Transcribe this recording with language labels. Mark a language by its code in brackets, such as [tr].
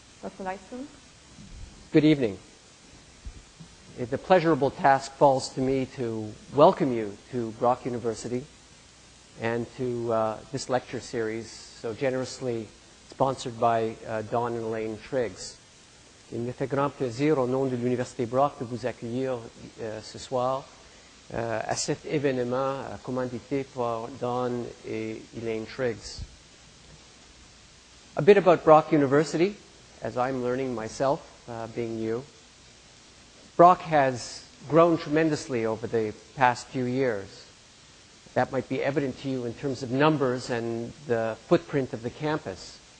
[en] Dr. Lightstone? Good evening. The pleasurable task falls to me to welcome you to Brock University and to this lecture series so generously sponsored by Dawn and Elaine Triggs. [fr] Il me fait grand plaisir au nom de l'Université Brock de vous accueillir ce soir à cet événement commandité par Dawn et Elaine Triggs. [en] A bit about Brock University, as I'm learning myself, being you. Brock has grown tremendously over the past few years. That might be evident to you in terms of numbers and the footprint of the campus.